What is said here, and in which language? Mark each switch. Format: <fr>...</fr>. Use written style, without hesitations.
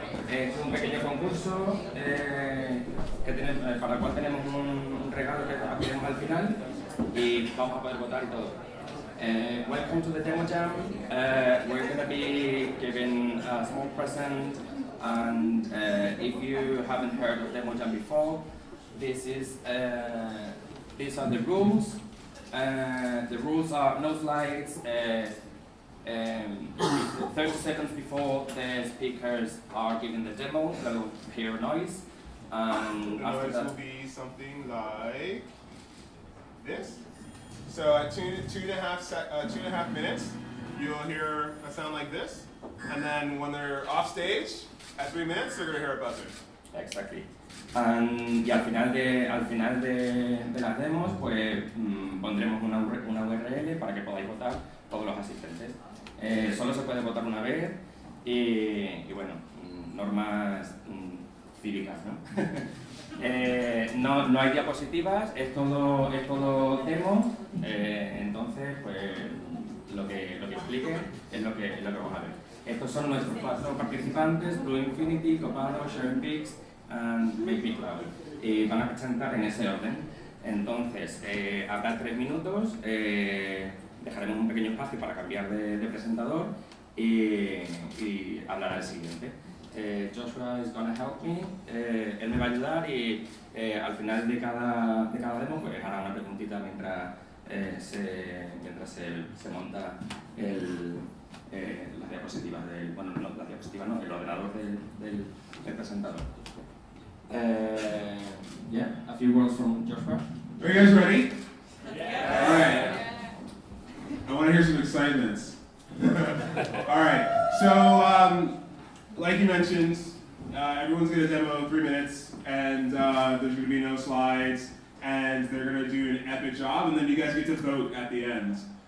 <es>Es un pequeño concurso para el cual tenemos un regalo que abriremos al final y vamos a poder votar y todo.</es> <en>Welcome to the DemoJam. We're going to be giving a small present, and if you haven't heard of DemoJam before, these are the rules. The rules are no slides. 30 seconds before the speakers are giving the demo, they'll hear noise. And the after noise that, will be something like this. So at two and a half minutes, you'll hear a sound like this. And then when they're off stage, at 3 minutes, they're going to hear a buzzer. exactly.</en> <es>Y al final de las demos, pues pondremos una URL para que podáis votar todos los asistentes. Solo se puede votar una vez y bueno, normas cívicas, ¿no? No hay diapositivas, es todo demo, entonces pues lo que explique es lo que vamos a ver. Estos son nuestros 4 participantes: Blue Infinity, Copado, SharinPix and MakeMeCloud, y van a presentar en ese orden. Entonces, habrá 3 minutos, dejaremos un pequeño espacio para cambiar de presentador y hablará el siguiente. Joshua</es> <en>is going to help me,</en> <es>él me va a ayudar y al final de cada demo pues hará una preguntita mientras se monta las diapositivas el ordenador del presentador.</es> <en>Yeah, a few words from Joshua. Are you guys ready? Yeah. All right. I want to hear some excitements. All right. So, like you mentioned, everyone's going to demo 3 minutes, and there's going to be no slides, and they're going to do an epic job, and then you guys get to vote at the end.</en>